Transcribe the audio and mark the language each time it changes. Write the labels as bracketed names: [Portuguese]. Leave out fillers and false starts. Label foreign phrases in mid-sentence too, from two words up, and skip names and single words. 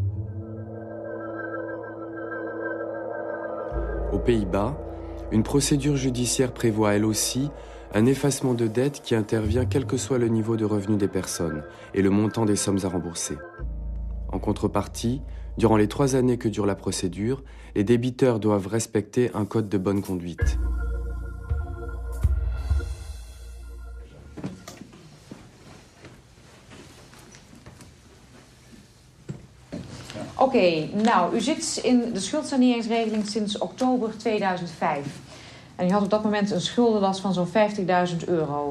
[French] Aux Pays-Bas, une procédure judiciaire prévoit elle aussi un effacement de dette qui intervient quel que soit le niveau de revenu des personnes et le montant des sommes à rembourser. En contrepartie, durant les 3 années que dure la procédure, les débiteurs doivent respecter un code de bonne conduite. [Dutch] Oké, nou, u zit in de schuldsaneringsregeling sinds oktober 2005. En u had op dat moment een schuldenlast van zo'n €50.000.